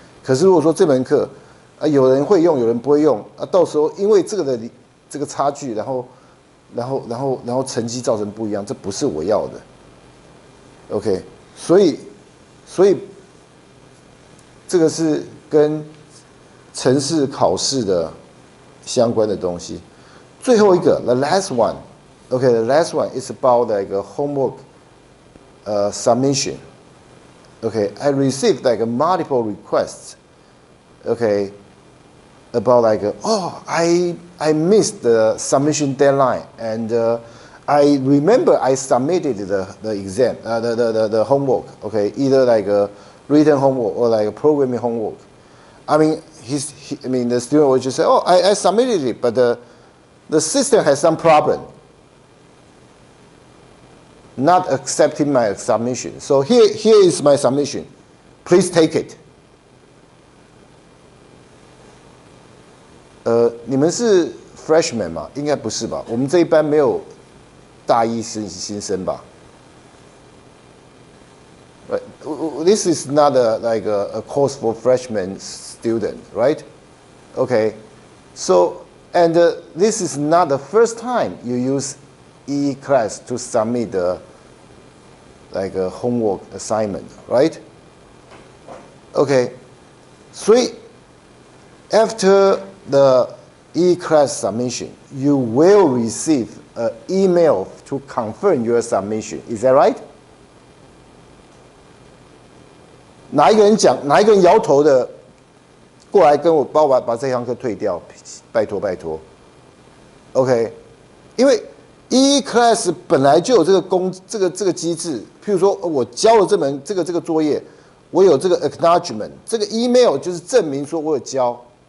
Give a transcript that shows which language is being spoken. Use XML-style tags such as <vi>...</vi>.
<zh>可是如果说这门课有人会用，有人不会用，到时候因为这个差距，然后成绩造成不一样，这不是我要的。 OK， 所以这个是跟程式考试的相关的东西。最后一个</zh> <en>，the last one，OK，the last one is about like a homework submission. Okay, I received like multiple requests. Okay, about like I missed the submission deadline, and I remember I submitted the exam, the homework. Okay, either like a written homework or like a programming homework. I mean, the student would just say, "Oh, I submitted it, but the system has some problem, not accepting my submission. So here is my submission. Please take it."</en> <zh>你们是 freshman 吗？应该不是吧？我们这一班没有大一新生吧？</zh> <en>This is not like a course for freshman student, right? Okay, so and this is not the first time you use E-class to submit like a homework assignment, right? Okay, so after the E-class submission, you will receive an email to confirm your submission. Is that right?</en> <zh>哪一个人摇头的过来跟我帮我把这堂课退掉，拜托拜托。 OK， 因为 E-class 本来就有这个机制，譬如说我交了这个作业，我有这个 acknowledgement， 这个 email 就是证明说我有交。</zh>